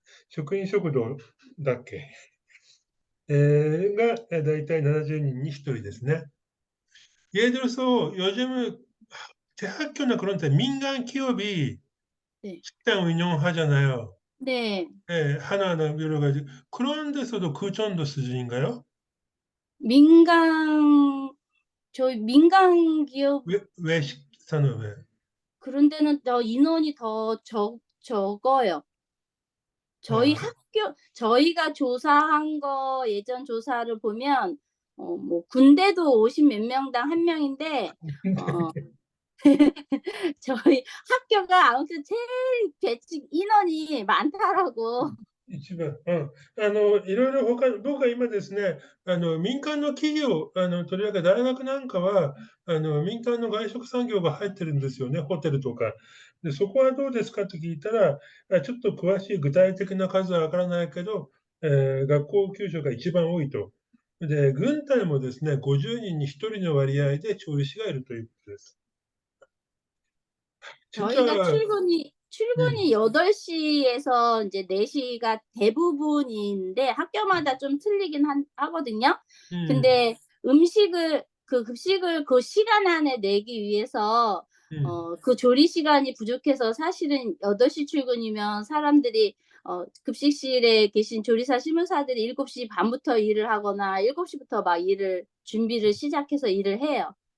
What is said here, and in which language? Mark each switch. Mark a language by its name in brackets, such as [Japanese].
[Japanese] 職員食堂だっけ？が、だいたい70人に1人ですね. [Korean] 예를 들어서 요즘은 대학교나 그런 데 민간 기업이 네. 식당 운영하잖아요. 네. 하나하나 여러 가지. 그런 데서도 그 정도 수준인가요? 민간 저희 민간 기업 외식사는 왜? 그런 데는 더 인원이 더 적어요. 저희 아, 학교 저희가 조사한 거 예전 조사를 보면 뭐 군대도 50 몇 명당 1 명인데 어 저희 학교가 아무튼 제일 배치 인원이 많다라고. [Japanese] 一番、うん。いろいろ僕は今ですね、民間の企業、とりわけ大学なんかは、民間の外食産業が入ってるんですよね、ホテルとか。で、そこはどうですかと聞いたら、ちょっと詳しい具体的な数はわからないけど、学校給食が一番多いと。で、軍隊もですね、50人に1人の割合で調理師がいるということです。 [Korean] 저희가 진짜, 음, 8 시에서 인제 4 시가 대부분인데 학교마다 좀 틀리긴 하거든요. 음, 근데 급식을 그 시간 안에 내기 위해서 음. 그 조리 시간이 부족해서 사실은 8시 출근이면 사람들이 급식실에 계신 조리사 실무사들이 7시 반부터 일을 하거나 7 시부터 막 일을 준비를 시작해서 일을 해요.